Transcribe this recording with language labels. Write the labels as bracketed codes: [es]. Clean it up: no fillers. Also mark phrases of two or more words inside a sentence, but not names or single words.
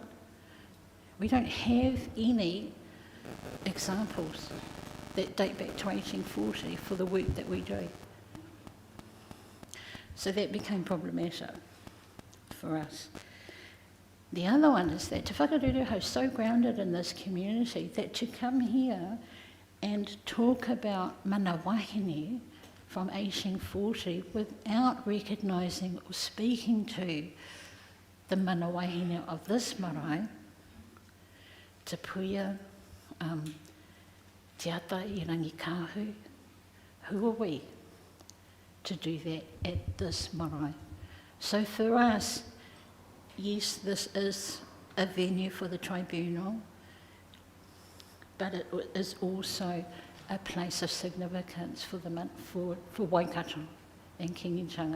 [en] We don't have any examples that date back to 1840 for the work that we do. So that became problematic for us. The other one is that Te Whakarurihau is so grounded in this community that to come here and talk about [mi] mana wahine [en] from 1840 without recognising or speaking to the [mi] mana wahine [en] of this marae, Te Puia, Te Ata I Rangi Kahu, who are we to do that at this marae? So for us, yes, this is a venue for the tribunal, but it is also a place of significance for Waikato and Kingichanga.